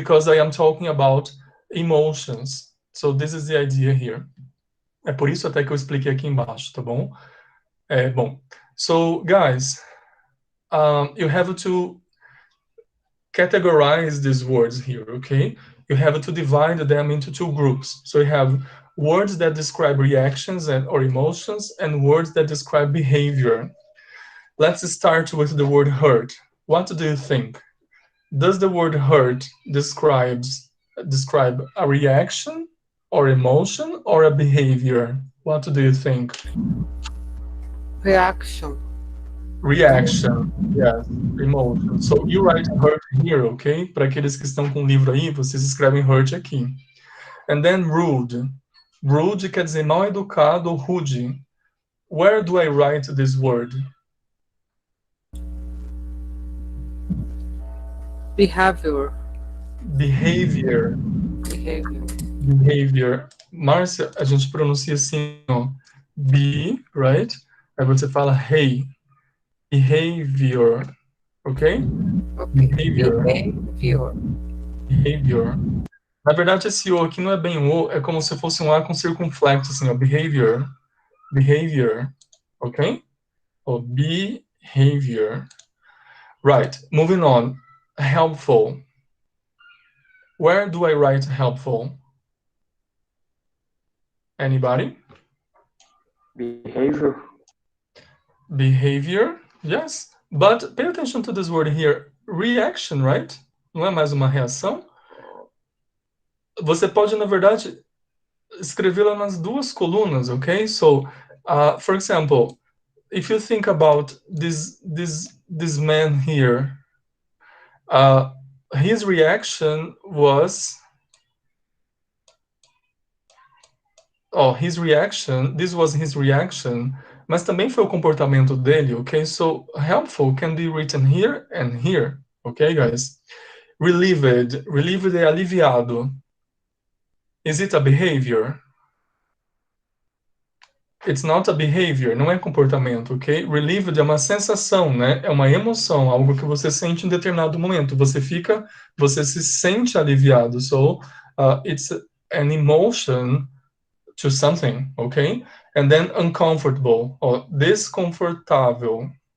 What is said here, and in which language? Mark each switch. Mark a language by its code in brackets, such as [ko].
[en] Because I am talking about emotions. So this is the idea here. [pt] É por isso até que eu expliquei aqui embaixo, tá bom? [en] Bom, so guys, you have to categorize these words here, okay? You have to divide them into 2 groups. So you have words that describe reactions or emotions and words that describe behavior. Let's start with the word hurt. What do you think? Does the word hurt describe a reaction or emotion or a behavior? What do you think? Reaction. Reaction, yes, emotion. So you write hurt here, okay? [pt] Para aqueles que estão com o livro aí, vocês escrevem hurt aqui. [en] And then rude. [pt] Rude quer dizer mal educado ou rude. [en] Where do I write this word? Behavior. [pt] Behavior. Behavior. Márcia, a gente pronuncia assim, ó. [en] Be, right? [pt] Aí você fala [en] hey. Behavior. Ok? Behavior. Behavior. [pt] Na verdade, esse O aqui não é bem O, é como se fosse um A com circunflexo, assim, ó. [en] Behavior. Behavior. Ok? Or behavior. Right. Moving on. Helpful. Where do I write helpful? Anybody? Behavior. Behavior, yes. But pay attention to this word here. Reaction, right? [pt] Não é mais uma reação? Você pode, na verdade, escrevê-la nas 2 colunas, okay? [en] So, for example, if you think about this man here, his reaction was, this was his reaction, [pt] mas também foi o comportamento dele, [en] okay? So, helpful can be written here and here, okay, guys? Relieved. Relieved [pt] é aliviado. [en] Is it a behavior? It's not a behavior, [pt] não é comportamento, ok? Relieved é uma sensação, né? É uma emoção, algo que você sente em determinado momento. Você se sente aliviado. [en] So, it's an emotion to something, ok? And then uncomfortable, or desconfortável.